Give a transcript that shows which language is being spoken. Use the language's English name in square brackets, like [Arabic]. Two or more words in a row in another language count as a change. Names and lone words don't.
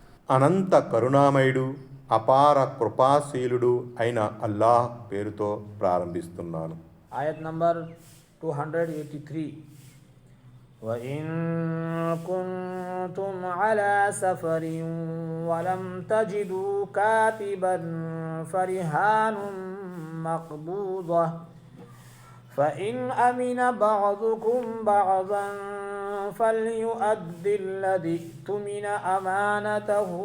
[Telugu] అనంత కరుణామయుడు, అపార కృపాశీలుడు అయిన అల్లాహ్ పేరుతో ప్రారంభిస్తున్నాను. [English] Ayat number 283. [Arabic] وإن كنتم على سفر ولم تجدوا كاتبا فرهان مقبوضة فإن أمن بعضكم بعضا فليؤد الذي اؤتمن أمانته